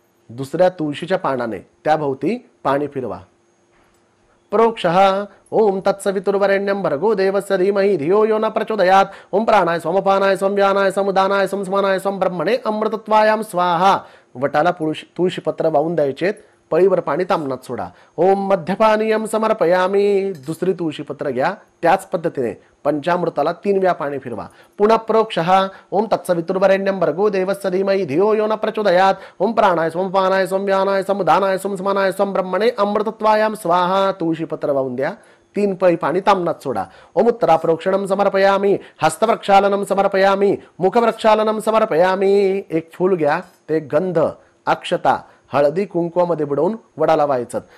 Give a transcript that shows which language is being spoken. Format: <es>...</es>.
<mr>दुसऱ्या तुळशीच्या पानाने त्याभोवती पाणी फिरवा.</mr> <sa>प्रोक्षः ओम तत्सवितुर्वरेण्यं भर्गो देवस्य धीमहि धियो यो न प्रचोदयात्. ओम प्राणाय सोमपानाय सोमव्यानाय समुदानाय सोमस्मानाय सोम ब्रह्मणे अमृतत्वायां स्वाहा.</sa> <mr>वटाला तुळशीपत्र वाहून द्यायचे. पळीवर पाणी तामनात सोडा.</mr> <sa>ओम मध्यपानीयम समर्पयामी.</sa> <mr>दुसरी तुळशीपत्र घ्या, त्याच पद्धतीने पंचामृताला 3 वेळा पाणी फिरवा.</mr> <sa>पुनः प्रोक्षः ओम तत्सवितुर्वरेण्यं भर्गो देवस्य धीमहि धियो यो न प्रचोदयात्. ओम प्राणाय सोमपानाय सोमव्यानाय समुदानाय सोमस्मानाय सोम ब्रह्मणे अमृतत्वायां स्वाहा.</sa> <mr>तुळशीपत्र वाहून द्या, 3 पळी पाणी तामनात सोडा.</mr> <sa>ओम उत्तरा प्रोक्षणम समर्पयामी. हस्तप्रक्षालनम समर्पयामी. मुखप्रक्षालनम समर्पयामी.</sa> <mr>एक फूल घ्या, ते गंध अक्षता हळदी कुंकवामध्ये बुडवून वडाला व्हायचं.</mr>